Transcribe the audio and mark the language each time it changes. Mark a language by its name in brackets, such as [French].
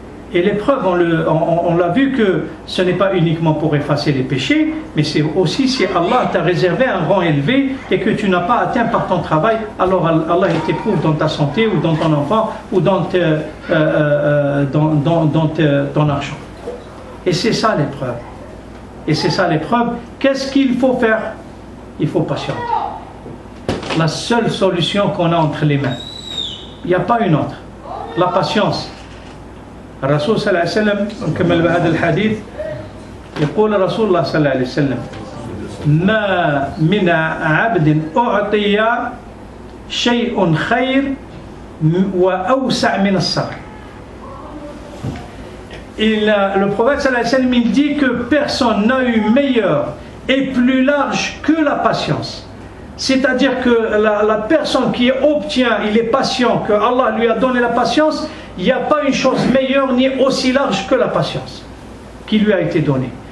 [French] Et l'épreuve, on l'a vu que ce n'est pas uniquement pour effacer les péchés, mais c'est aussi si Allah t'a réservé un rang élevé et que tu n'as pas atteint par ton travail, alors Allah t'éprouve dans ta santé ou dans ton enfant ou dans ton argent. Et c'est ça l'épreuve. Et c'est ça l'épreuve. Qu'est-ce qu'il faut faire? Il faut patienter. La seule solution qu'on a entre les mains. Il n'y a pas une autre. La patience. [Arabic] الرسول صلى الله عليه وسلم نكمل بهذا الحديث يقول رسول الله صلى الله عليه وسلم ما من عبد أعطي شيء خير وأوسع من الصبر. [French] Le prophète [Arabic] sallallahu alayhi wa sallam [French] il dit que personne n'a eu meilleur et plus large que la patience. C'est-à-dire que la personne qui obtient, il est patient, que Allah lui a donné la patience, il n'y a pas une chose meilleure ni aussi large que la patience qui lui a été donnée.